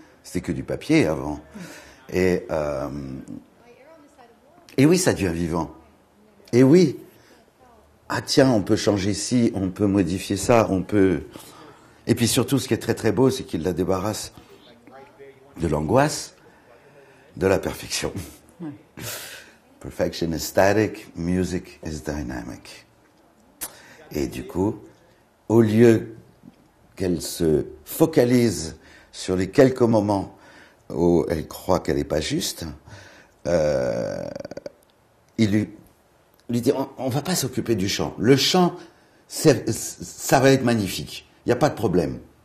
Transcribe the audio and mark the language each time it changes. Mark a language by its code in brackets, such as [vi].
[fr] C'était que du papier avant. Et oui, ça devient vivant. Et oui, ah tiens, on peut changer ci, on peut modifier ça, on peut... Et puis surtout, ce qui est très très beau, c'est qu'il la débarrasse de l'angoisse, de la perfection. [en] Perfection is static, music is dynamic. [fr] Et du coup, au lieu qu'elle se focalise sur les quelques moments où elle croit qu'elle n'est pas juste, il lui dit, on va pas s'occuper du chant. Le chant, ça va être magnifique. Il n'y a pas de problème.